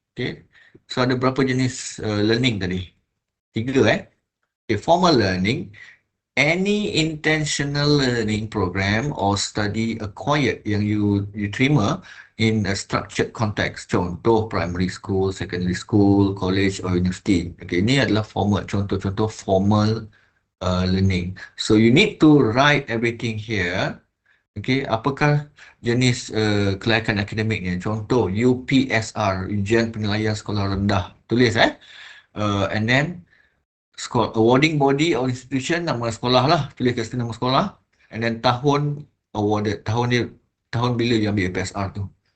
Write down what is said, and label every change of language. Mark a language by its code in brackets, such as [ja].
[en] Okay, so [ms] ada berapa jenis [en] learning tadi? 3 Okay, formal learning, any intentional learning program or study acquired [ms] yang you terima [en] in a structured context. Contoh primary school, secondary school, college or university. [ms] Okay, ini adalah formal, contoh-contoh formal learning. [en] So you need to write everything here. [ms] Okay, apakah jenis kelayakan akademiknya? Contoh UPSR, Ujian Penilaian Sekolah Rendah. Tulis [en] and then awarding body or institution, [ms] nama sekolah lah, tulis kat situ nama sekolah, and then tahun awarded, tahun bila you ambil UPSR tu.